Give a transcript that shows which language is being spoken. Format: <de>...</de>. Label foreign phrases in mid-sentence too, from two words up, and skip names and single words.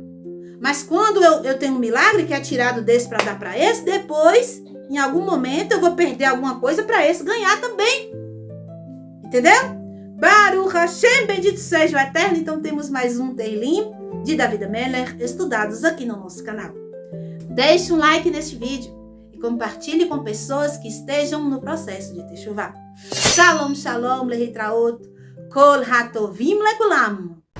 <pt>Mas quando eu tenho um milagre que é tirado desse para dar para esse, depois, em algum momento, eu vou perder alguma coisa para esse ganhar também. Entendeu?</pt> <he>ברוך השם,</he> <pt>bendito seja o Eterno. Então temos mais um Tehillim de David HaMelech estudados aqui no nosso canal. Deixe um like neste vídeo e compartilhe com pessoas que estejam no processo de Teshuvah.</pt> <he>שלום שלום להתראות. כל הטובים לכולם.</he>